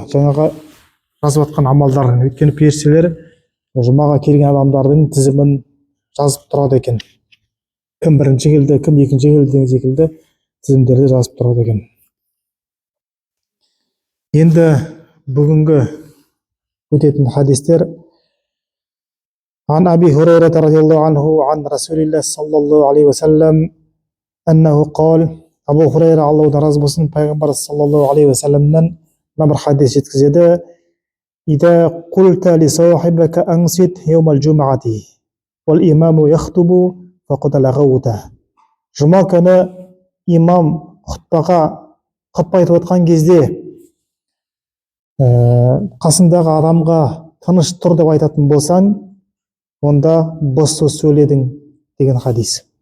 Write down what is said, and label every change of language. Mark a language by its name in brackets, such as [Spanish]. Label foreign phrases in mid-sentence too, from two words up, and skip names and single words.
[Kazakh] Жаңағы жазып жатқан амалдарын. Өйткені періштелер жұмаға келген адамдардың тізімін жазып тұрады екен. Кім бірінші келді, кім екінші келді деген секілді тізімдерді жазып тұрады екен. Енді бүгінгі өтетін хадистер [Arabic] عن أبي هريرة رضي الله عنه عن رسول الله صلى الله عليه وسلم أنه قال. [Kazakh] Абу Хурайра, Аллахудан разы болсын, пайғамбар [Arabic] صلى الله عليه وسلم [Kazakh] бір хадис жеткізеді. [Arabic] إذا قلت لصاحبك أنصت يوم الجمعة والإمام يخطب فقد لغوت. [Kazakh] Жұма күні имам құтпа айтып отқан кезде қасындағы адамға тыныш тұр деп айтатын болсаң, онда бос сөз сөйледің деген хадис.